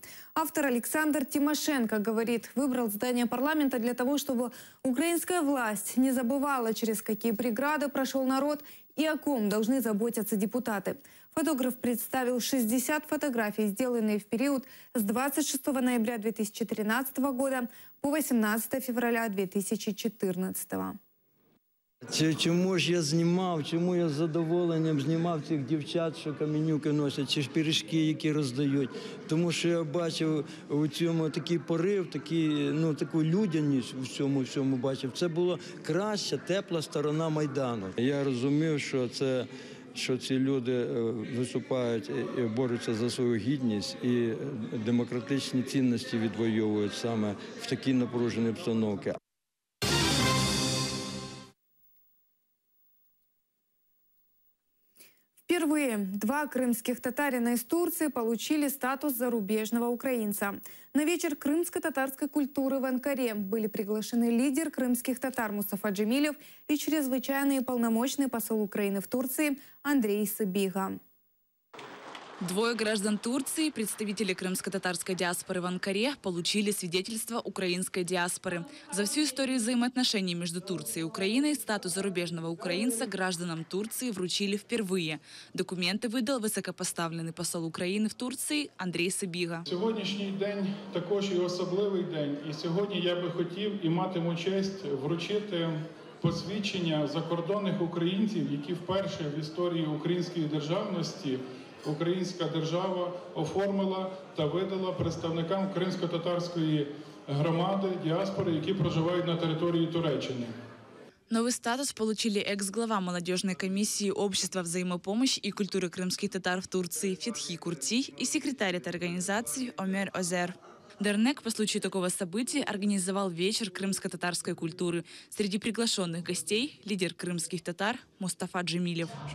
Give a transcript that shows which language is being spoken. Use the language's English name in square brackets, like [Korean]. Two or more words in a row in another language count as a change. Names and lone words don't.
[Russian] Автор Александр Тимошенко говорит, выбрал здание парламента для того, чтобы украинская власть не забывала, через какие преграды прошел народ и о ком должны заботиться депутаты. Фотограф представил 60 фотографий, сделанные в период с 26 ноября 2013 года по 18 февраля 2014 года. [Ukrainian] Чому ж я знімав, чому я з задоволенням знімав цих дівчат, що каменюки носять, чи ж пиріжки, які роздають. Тому що я бачив у цьому такий порив, таку людяність у цьому всьому бачив. Це була краща, тепла сторона Майдану. Я розумів, що ці люди виступають і борються за свою гідність і демократичні цінності відвоюють саме в такій напруженій обстановці. [Russian] Впервые 2 крымских татарина из Турции получили статус зарубежного украинца. На вечер крымско-татарской культуры в Анкаре были приглашены лидер крымских татар Мустафа Джемилев и чрезвычайный и полномочный посол Украины в Турции Андрей Сыбига. Двое граждан Турции, представители крымско-татарской диаспоры в Анкаре, получили свидетельство украинской диаспоры. За всю историю взаимоотношений между Турцией и Украиной статус зарубежного украинца гражданам Турции вручили впервые. Документы выдал высокопоставленный посол Украины в Турции Андрей Сибіга. [Ukrainian] Сьогоднішній день також і особливий день. І сьогодні я би хотів і матиму честь вручити посвідчення закордонних українців, які вперше в історії української державності українська держава оформила та видала представникам кримсько-татарської громади, діаспори, які проживають на території Туреччини. [Russian] Новый статус получили экс-глава молодежной комиссии Общества взаимопомощи и культуры крымских татар в Турции Фетхи Курти и секретарь этой организации Омер Озер. Дернек по случаю такого события организовал вечер крымско-татарской культуры. Среди приглашенных гостей лидер крымских татар Мустафа Джемилев.